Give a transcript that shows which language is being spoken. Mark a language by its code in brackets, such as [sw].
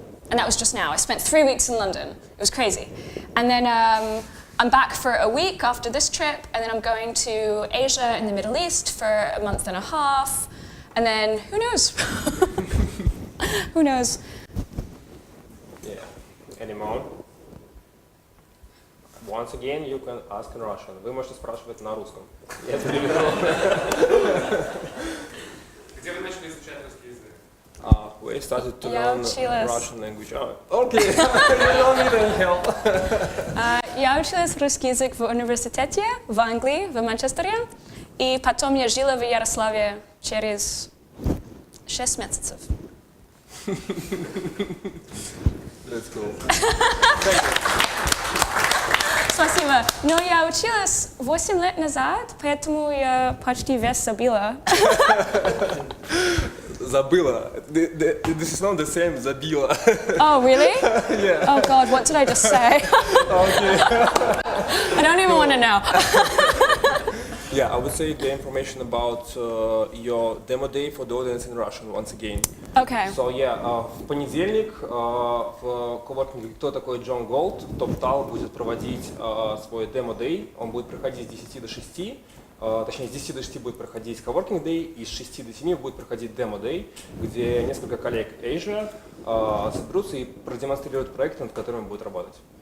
[en] And that was just now. I spent 3 weeks in London. It was crazy. And then I'm back for a week after this trip, and then I'm going to Asia and the Middle East for a month and a half. And then, who knows? Who knows? Yeah. Any more? Once again, you can ask in Russian. [ru] Вы можете спрашивать на русском. Я переведу. Где вы начали изучать русский язык? [en] We started to [ru] Я [en] learn [ru] училась. [en] Russian language. Okay, you don't need any help. [ru] Я училась русский язык в университете в Англии, в Манчестере. И потом я жила в Ярославле через 6 месяцев. [en] That's cool. [ru] Спасибо. Но я училась 8 лет назад, поэтому я почти весь забыла. Забыла. [en] This is not the same, забила. Oh, really? Yeah. Oh God, what did I just say? Okay. I don't even want to know. Yeah, I would say the information about your demo day for the audience in Russian once again. Okay. So yeah, [ru] в понедельник в Coworking «Кто такой Джон Голд» Toptal будет проводить свой demo day. Он будет проходить с 10 до 6. Точнее, с 10 до 6 будет проходить Coworking Day, и с 6 до 7 будет проходить Demo Day, где несколько коллег Asia соберутся и продемонстрируют проекты, над которыми будут работать.